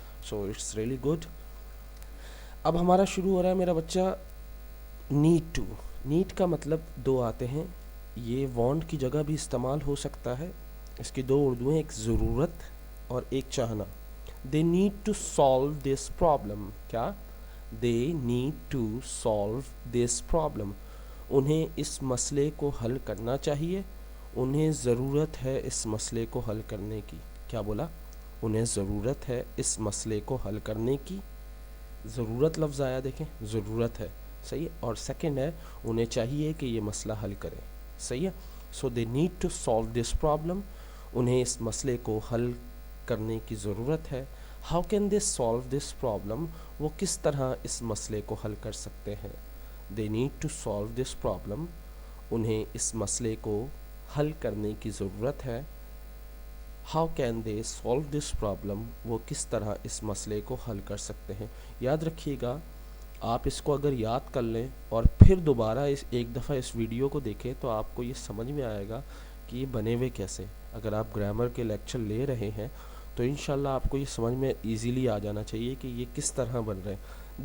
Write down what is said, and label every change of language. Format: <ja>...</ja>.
<en>So it's really good.</en> <ur>اب ہمارا شروع ہو رہا ہے میرا بچہ نیڈ ٹو. نیڈ کا مطلب دو آتے ہیں. یہ وانٹ کی جگہ بھی استعمال ہو سکتا ہے. اس کی دو اردو ہیں، ایک ضرورت اور ایک چاہنا.</ur> <en>They need to solve this problem.</en> <ur>کیا؟</ur> <en>They need to solve this problem.</en> <ur>انہیں اس مسئلے کو حل کرنا چاہیے. انہیں ضرورت ہے اس مسئلے کو حل کرنے کی. کیا بولا؟ انہیں ضرورت ہے اس مسئلے کو حل کرنے کی. ضرورت لفظ آیا، دیکھیں، ضرورت ہے. صحیح ہے. اور سیکنڈ ہے، انہیں چاہیے کہ یہ مسئلہ حل کریں. صحیح ہے.</ur> <en>So they need to solve this problem.</en> <ur>انہیں اس مسئلے کو حل کرنے کی ضرورت ہے.</ur> <en>How can they solve this problem.</en> <ur>وہ کس طرح اس مسئلے کو حل کر سکتے ہیں.</ur> <en>They need to solve this problem.</en> <ur>انہیں اس مسئلے کو حل کرنے کی ضرورت ہے.</ur> <en>How can they solve this problem.</en> <ur>وہ کس طرح اس مسئلے کو حل کر سکتے ہیں. یاد رکھیے گا، آپ اس کو اگر یاد کر لیں اور پھر دوبارہ ایک دفعہ اس ویڈیو کو دیکھیں تو آپ کو یہ سمجھ میں آئے گا کہ یہ بنے ہوئے کیسے. اگر آپ گرامر کے لیکچر لے رہے ہیں تو انشاءاللہ آپ کو یہ سمجھ میں ایزیلی آ جانا چاہیے کہ یہ کس طرح بن رہے ہیں.</ur>